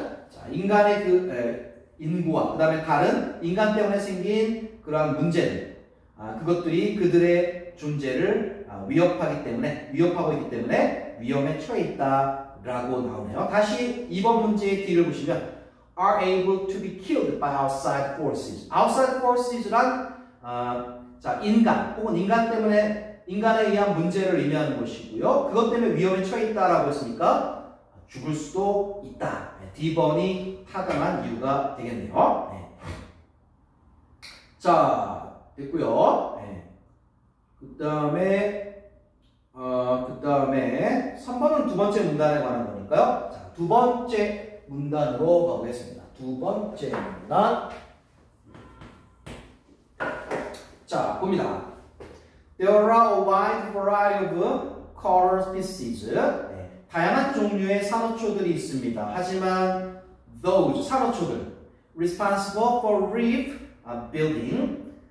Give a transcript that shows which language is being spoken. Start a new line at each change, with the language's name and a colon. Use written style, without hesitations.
Korean: 자, 인간의 인구와 그 다음에 다른 인간 때문에 생긴 그러한 문제들, 그것들이 그들의 존재를 위협하고 있기 때문에 위험에 처해 있다라고 나오네요. 다시 2번 문제의 D를 보시면
English: are able to be killed by outside forces.
Korean: outside forces란 인간 혹은 인간에 의한 문제를 의미하는 것이고요. 그것 때문에 위험에 처해 있다라고 했으니까 죽을 수도 있다. D번이 타당한 이유가 되겠네요. 자, 됐고요. 그 다음에 3번은 두 번째 문단에 관한 거니까요. 자, 두 번째 문단으로 가보겠습니다. 두 번째 문단. 자, 봅니다.
English: There are a wide variety of coral species.
Korean: 다양한 종류의 산호초들이 있습니다. 하지만
English: those
Korean: 산호초들
English: responsible for reef building.